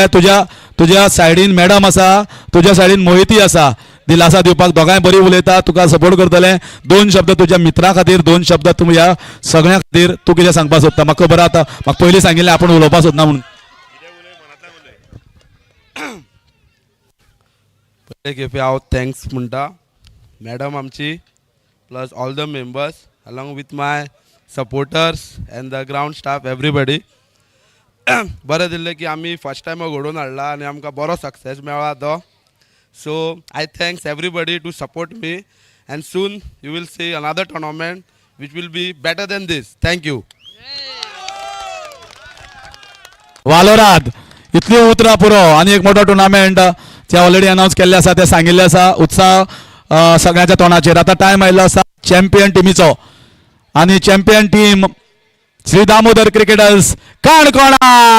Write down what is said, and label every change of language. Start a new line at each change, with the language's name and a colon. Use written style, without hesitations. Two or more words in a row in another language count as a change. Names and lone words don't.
Konkani: तुज्या सायडीन मॅडम आसा तुज्या सायडीन मोहिती आसा दिलासा दिवपाक दोगांय बरी उलयता तुका सपोर्ट करतले. 2 शब्द तुज्या मित्रा खातीर 2 शब्द तुमी ह्या सगळ्यां खातीर तूं कितें सांगपाक सोदता. म्हाका खबर आतां म्हाका पयलीं सांगिल्लें आपूण उलोवपाक सोदना म्हणून. पयले खेपे हांव थँक्स म्हणटा मॅडम आमची
English: plus all the members along with my supporters and the ground staff everybody.
Konkani: बरें दिल्लें की आमी
English: first time
Konkani: घडोवन हाडला आनी आमकां बरो सक्सेस मेळ्ळा तो.
English: so I thank everybody to support me and soon you will see another tournament which will be better than this. Thank you.
Konkani: वालोराद इतली उतरां पुरो आनी एक मोठो टुर्नामेंट ते
English: already announce
Konkani: केल्ले आसा ते सांगिल्ले आसा. उत्साह सगळ्यांच्या तोंडाचेर. आतां टायम आयिल्लो आसा चॅम्पियन टिमीचो आनी
English: champion team
Konkani: श्री दामोदर क्रिकेटर्स काणकोणा.